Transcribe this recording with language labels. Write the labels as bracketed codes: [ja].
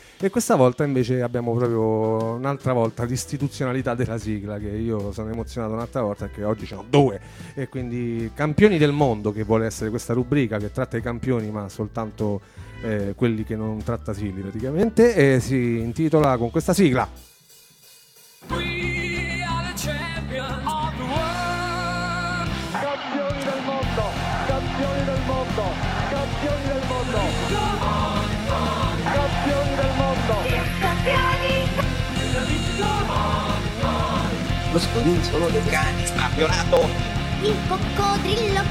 [it] e questa volta invece abbiamo proprio un'altra volta l'istituzionalità della sigla, che io sono emozionato un'altra volta perché oggi ce ne ho due, e quindi Campioni del Mondo, che vuole essere questa rubrica che tratta i campioni ma soltanto quelli che non tratta Silly praticamente, e si intitola con questa sigla. [en] We are the champions of the world. [it] Campioni del mondo, campioni del mondo, campioni del mondo. Campioni del mondo. Campioni. Lo spinzolo dei cani. Campionato. Il coccodrillo.